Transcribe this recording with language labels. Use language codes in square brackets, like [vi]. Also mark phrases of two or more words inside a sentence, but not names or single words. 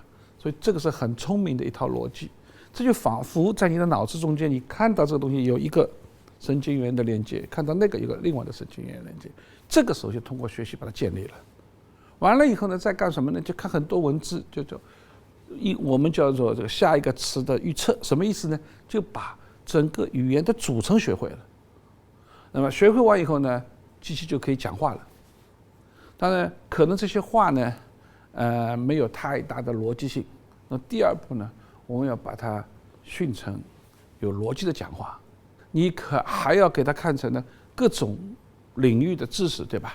[zh] 所以這個是很聰明的一套邏輯。這就仿佛在你的腦子中間，你看到這個東西有一個神經元的連接，看到那個有個另外的神經元連接，這個時候就通過學習把它建立了。完了以後呢，再幹什麼呢？就看很多文字，我們叫做這個下一個詞的預測，什麼意思呢？就把整個語言的組成學會了。那麼學會完以後呢，機器就可以講話了。当然，可能这些话呢，没有太大的逻辑性。那第二步呢，我们要把它训成有逻辑的讲话。你还要给他看成呢各种领域的知识，对吧？